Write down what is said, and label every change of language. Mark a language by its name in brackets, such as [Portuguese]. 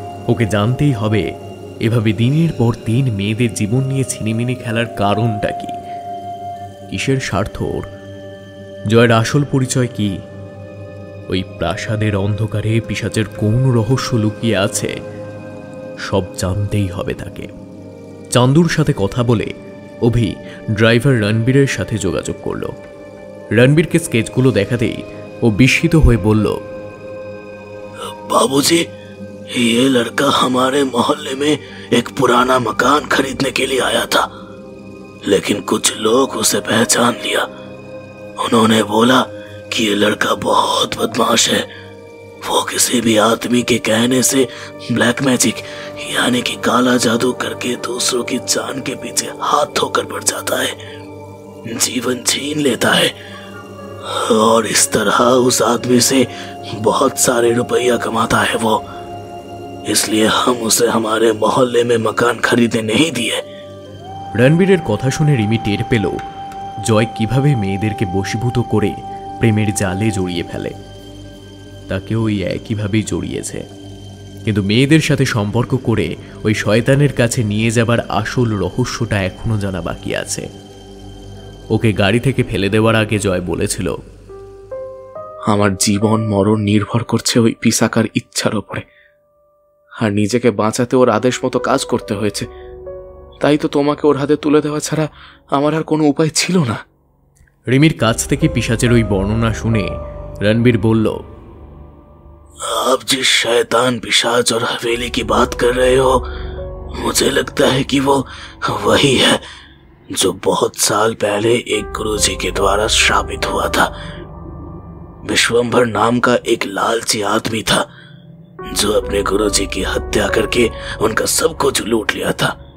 [Bangla] ওকে জানতেই হবে এভাবে দিনের পর দিন মেয়েদের জীবন নিয়ে ছিনিমিনি খেলার কারণটা কি, কিসের স্বার্থ ওর, জয়ের আসল পরিচয় কি, ওই প্রাসাদের অন্ধকারে পিশাচের কোন রহস্য লুকিয়ে আছে, সব জানতেই হবে তাকে। চান্দুর সাথে কথা বলে অভি ড্রাইভার রণবীরের সাথে যোগাযোগ করল। রণবীরকে স্কেচগুলো দেখাতেই ও বিস্মিত হয়ে বলল, [Hindi] बाबूजी, ये लड़का हमारे मोहल्ले में एक पुराना मकान खरीदने के लिए आया था, लेकिन कुछ लोग उसे पहचान लिया। उन्होंने बोला कि ये लड़का बहुत बदमाश है। वो किसी भी आदमी के कहने से ब्लैक मैजिक यानी कि काला जादू करके दूसरों की जान के पीछे हाथ धोकर बढ़ जाता है, जीवन छीन लेता है और इस तरह उस आदमी से बहुत सारे रुपया कमाता है वो। इसलिए हम उसे हमारे मोहल्ले में मकान खरीदने नहीं दिए। [Bangla] রণবীরের কথা শুনে রিমি টের পেল জয় কিভাবে মেয়েদেরকে বশীভূত করে প্রেমের জালে জড়িয়ে ফেলে। তাকে ওই একইভাবেই জড়িয়েছে, কিন্তু মেয়েদের সাথে সম্পর্ক করে ওই শয়তানের কাছে নিয়ে যাবার আসল রহস্যটা এখনো জানা বাকি আছে। ওকে গাড়ি থেকে ফেলে দেওয়ার আগে জয় বলেছিল, আমার জীবন মরণ নির্ভর করছে ওই পিসাকার ইচ্ছার উপরে, আর নিজেকে বাঁচাতে ওর আদেশ মতো কাজ করতে হয়েছে। তাই তো তোমাকে ওর হাতে তুলে দেওয়া ছাড়া আমার আর কোনো উপায় ছিল না। রিমির কাছ থেকে পিশাচের ওই বর্ণনা শুনে রণবীর বলল, [Hindi] आप जिस शैतान पिशाच और हवेली की बात कर रहे हो, मुझे लगता है कि वो वही है जो बहुत साल पहले एक गुरुजी के द्वारा श्रापित हुआ था। विश्वंभर नाम का एक लालची आदमी था जो अपने गुरुजी की हत्या करके उनका सब कुछ लूट लिया था।